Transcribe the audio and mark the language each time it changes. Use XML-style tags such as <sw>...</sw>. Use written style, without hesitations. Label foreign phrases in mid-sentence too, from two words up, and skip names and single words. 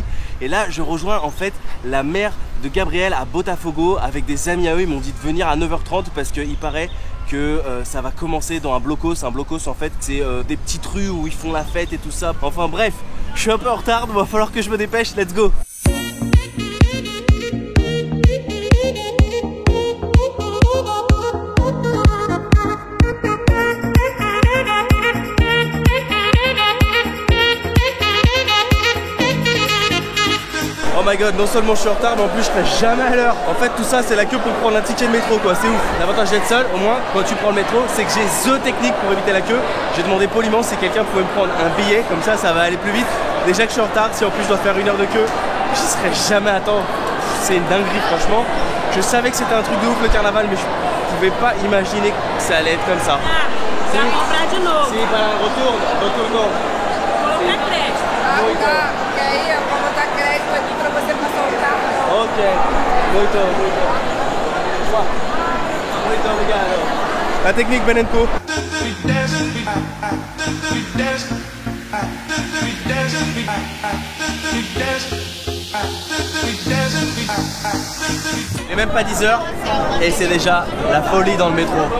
<fr>Et là, je rejoins en fait la mère de Gabriel à Botafogo avec des amis à eux. Ils m'ont dit de venir à 9h30 parce qu'il paraît que ça va commencer dans un blocos. Un blocos en fait, c'est des petites rues où ils font la fête et tout ça. Enfin bref, je suis un peu en retard, il va falloir que je me dépêche,</fr> <en>let's go. Oh my god,</en> <fr>non seulement je suis en retard, mais en plus je serai jamais à l'heure. En fait, tout ça, c'est la queue pour prendre un ticket de métro, quoi. C'est ouf. L'avantage d'être seul, au moins, quand tu prends le métro, c'est que j'ai</fr> <en>the technique</en> <fr>pour éviter la queue. J'ai demandé poliment si quelqu'un pouvait me prendre un billet, comme ça va aller plus vite. Déjà que je suis en retard, si en plus je dois faire 1 heure de queue, j'y serai jamais à temps. C'est une dinguerie, franchement. Je savais que c'était un truc de ouf le carnaval, mais je pouvais pas imaginer que ça allait être comme ça.</fr> <pt>Si, para retourne. Ok, muito obrigado.</pt> <fr>La technique Benenko. Il n'est même pas 10 h et c'est déjà la folie dans le métro.</fr>